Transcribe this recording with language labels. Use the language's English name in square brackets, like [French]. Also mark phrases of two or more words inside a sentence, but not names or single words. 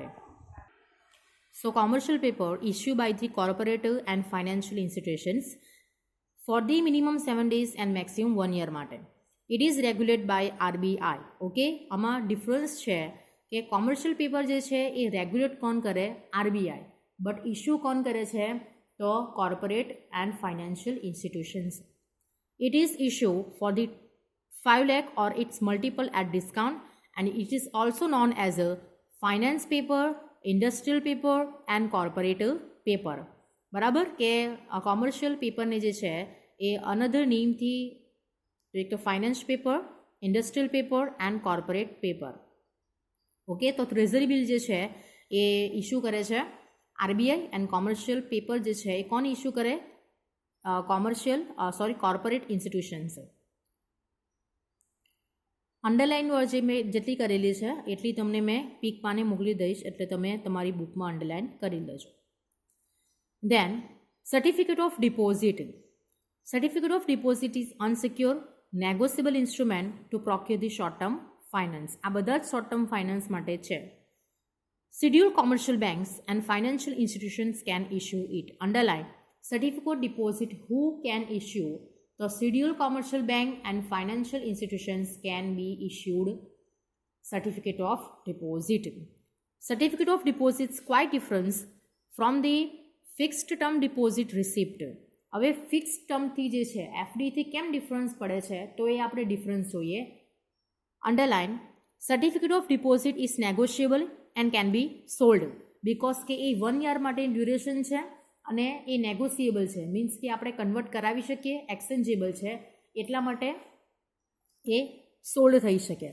[English] so commercial paper issue by the corporative and financial institutions for the minimum 7 days and maximum 1 year માટે. it is regulate by RBI. Okay. [Gujarati] આમાં ડિફરન્સ છે કે [English] commercial paper [Gujarati] જે છે એ રેગ્યુલેટ કોણ કરે? આરબીઆઈ. [English] but issue [Gujarati] કોણ કરે છે? [English] તો corporate and financial institutions. It is issued for the 5 lakh or its multiple at discount, and it is also known as a finance paper, industrial paper and corporate paper. [Gujarati] બરાબર કે [English] commercial paperને [Gujarati] જે છે એ [English] another nameથી [Gujarati] એક તો [English] finance paper, industrial paper and corporate paper. [Gujarati] ઓકે, તો [English] treasury bill [Gujarati] જે છે એ ઇસ્યુ કરે છે આરબીઆઈ, [English] and commercial paper [Gujarati] જે છે એ કોણ ઇસ્યુ કરે? [English] corporate institutions. underline word [Gujarati] જે મેં જેટલી કરેલી છે એટલી તમને મેં પીક પાને મોકલી દઈશ, એટલે તમે તમારી બુકમાં અંડરલાઇન કરી લેજો. [English] Then, certificate of deposit. Certificate of deposit is unsecured, negotiable instrument to procure the short-term finance. [Gujarati] આ બધા જ [English] short-term finance [Gujarati] માટે છે. [English] Scheduled commercial banks and financial institutions can issue it. Underline, certificate deposit who can issue? The scheduled commercial bank and financial institutions can be issued certificate of deposit. Certificate of deposit is quite different from the fixed term deposit receipt. [Gujarati] હવે [English] fixed termથી [Gujarati] જે છે એફડીથી કેમ ડિફરન્સ પડે છે તો એ આપણે ડિફરન્સ જોઈએ. [English] underline, certificate of deposit is negotiable and can be sold, [Gujarati] બિકોઝ કે એ 1 યર માટે ડ્યુરેશન છે અને એ નેગોશિયેબલ છે, મીન્સ કે આપણે કન્વર્ટ કરાવી શકીએ, એક્સચેન્જેબલ છે, એટલા માટે એ સોલ્ડ થઈ શકે.